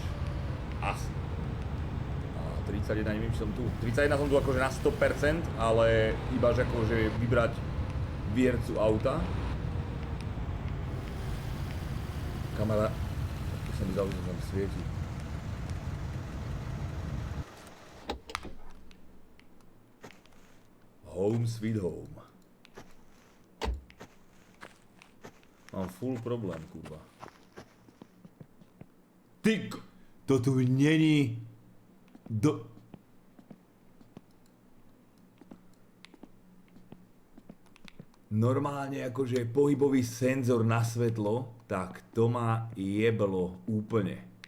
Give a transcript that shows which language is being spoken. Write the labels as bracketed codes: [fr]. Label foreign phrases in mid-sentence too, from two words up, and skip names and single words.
[sk] Asi. A 31, neviem, či som tu. 31 som tu akože na 100%, ale iba že akože vybrať viercu auta. Kamera, to sa mi zdalo, že tam svieti. [en] Home sweet home. [sk] Mám full problém, kurva. Ty, to tu není normálne akože pohybový senzor na svetlo, tak to ma jeblo úplne.